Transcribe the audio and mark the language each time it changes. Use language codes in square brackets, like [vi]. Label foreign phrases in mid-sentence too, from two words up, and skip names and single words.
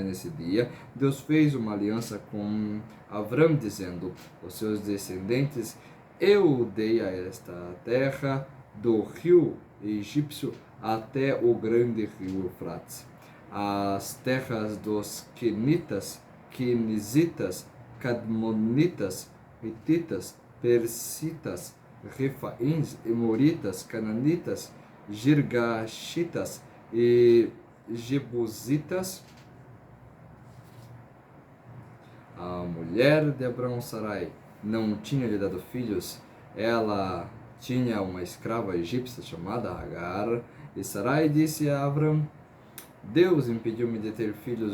[pt] Nesse dia, Deus fez uma aliança com Abrão, dizendo: Os seus descendentes eu dei a esta terra, do rio egípcio até o grande rio Eufrates, as terras dos quenitas, quenizitas, cadmonitas, hititas, persitas, refaíns, emoritas, cananitas, girgashitas e jebusitas. A mulher de Abrão, Sarai, não tinha lhe dado filhos. Ela tinha uma escrava egípcia chamada Agar. E Sarai disse a Abrão: Deus impediu-me de ter filhos.